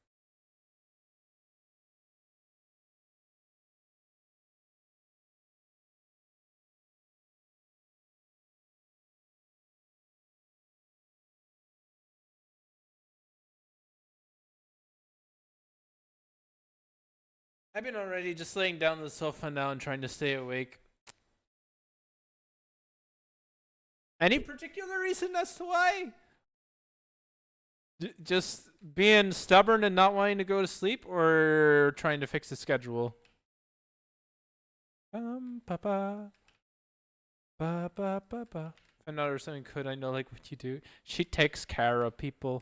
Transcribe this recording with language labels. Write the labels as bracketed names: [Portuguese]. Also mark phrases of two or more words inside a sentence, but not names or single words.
[English] I've been already just laying down on the sofa now and trying to stay awake. Any particular reason as to why? Just being stubborn and not wanting to go to sleep, or trying to fix the schedule? Papa. Ba ba ba ba. If I know her something could, I know like what you do. She takes care of people.